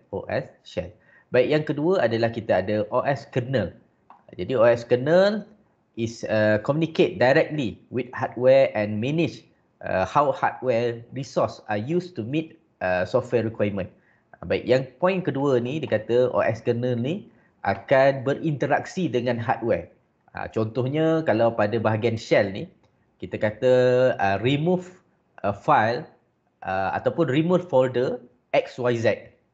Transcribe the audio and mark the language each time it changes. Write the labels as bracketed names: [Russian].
[Malay] OS shell. Baik, yang kedua adalah kita ada OS kernel. Jadi OS kernel [English] is communicate directly with hardware and manage how hardware resource are used to meet software requirement. [Malay] Baik, yang poin kedua ni dia kata OS kernel ni akan berinteraksi dengan hardware. Contohnya kalau pada bahagian shell ni kita kata remove file ataupun remove folder XYZ.